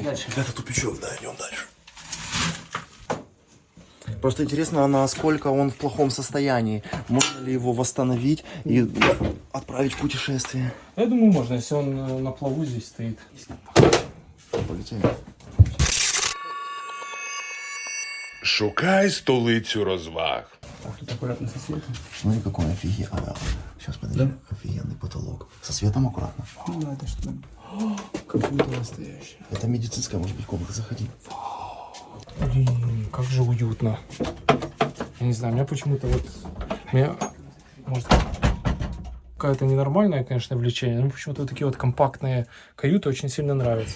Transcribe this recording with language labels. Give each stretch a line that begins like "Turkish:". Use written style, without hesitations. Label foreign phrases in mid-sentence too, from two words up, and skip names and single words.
Russian: дальше. Это тупичок, да, идем дальше. Просто интересно, насколько он в плохом состоянии. Можно ли его восстановить и отправить в путешествие? Я думаю, можно, если он на плаву здесь стоит. Полетели.
Ukrainian: Шукай столицю розваг.
Russian: Так, тут аккуратно со светом. Смотри, какой офигенный. Сейчас, подожди. Да? Офигенный потолок. Со светом аккуратно. Ну да, это что? Как будто настоящий. Это медицинская, может быть, комната. Заходи. Блин, как же уютно. Я не знаю, меня почему-то вот... Мне, может, какое-то ненормальное, конечно, влечение, но почему-то вот такие вот компактные каюты очень сильно нравятся.